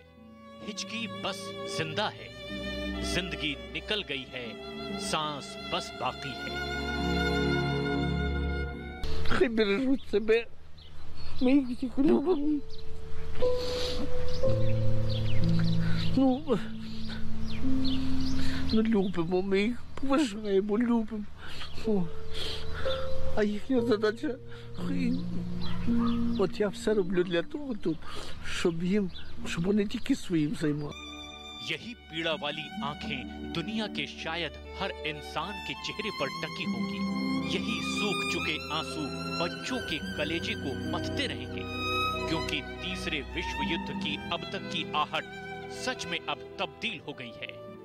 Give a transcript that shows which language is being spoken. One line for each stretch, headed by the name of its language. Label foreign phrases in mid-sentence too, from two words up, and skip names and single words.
Hindi: हिचकी बस जिंदा है, जिंदगी निकल गई है, सांस बस बाकी है।
Ukrainian: Ну любимо, ми їх поважаємо, любимо. А їхня задача, от я все роблю для того тут, щоб вони тільки своїм займалися.
Hindi: यही पीड़ा वाली आंखें दुनिया के शायद हर इंसान के चेहरे पर टकी होंगी। यही सूख चुके आंसू बच्चों के कलेजे को मथते रहेंगे, क्योंकि तीसरे विश्व युद्ध की अब तक की आहट सच में अब तब्दील हो गई है।